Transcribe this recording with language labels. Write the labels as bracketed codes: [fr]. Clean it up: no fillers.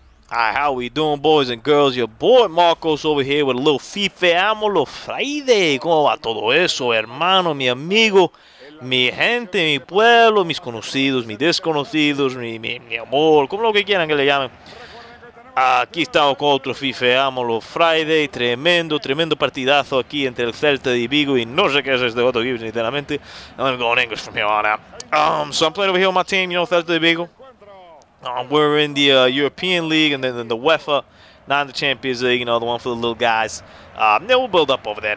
[en] Alright, how we doing, boys and girls? Your boy Marcos over here with a little Fifeamos Friday. [es] ¿Cómo va todo eso, hermano, mi amigo, mi gente, mi pueblo, mis conocidos, mis desconocidos, mi amor, como lo que quieran que le llamen? Aquí estamos con otro Fifeamos Friday. Tremendo partidazo aquí entre el Celta de Vigo y no sé qué es este otro equipo, sinceramente. [en] I'm going to go in English from here on out. So I'm playing over here on my team, Celta de Vigo. We're in the European League and then the UEFA, not in the Champions League, the one for the little guys. Then we'll build up over there.